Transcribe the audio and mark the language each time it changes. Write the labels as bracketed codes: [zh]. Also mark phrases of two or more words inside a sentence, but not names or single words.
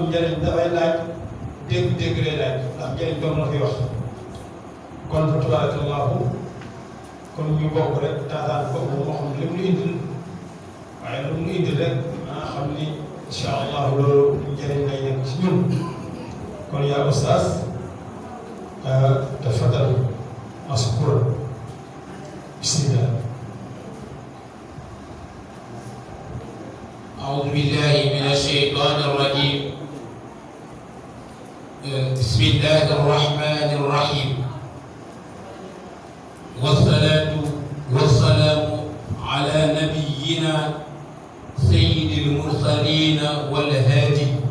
[wo] njëriñ dafay laaj dégg-dégg lay laaj ndax njëriñ doom la fi wax kon fa tabarakallahu kon ñu bokk rek taataan ko moo xam li mu nu indil waaye lu mu nu indil rek maa xam ni [ar] إن شاء الله [wo] loolu njëriñ lay nekk ci ñun kon yaa [ar] أستاذ تفضل مشكورا بسم الله. أعوذ بالله من الشيطان الرجيم بسم الله الرحمن الرحيم والصلاة والسلام على نبينا سيد المرسلين والهادي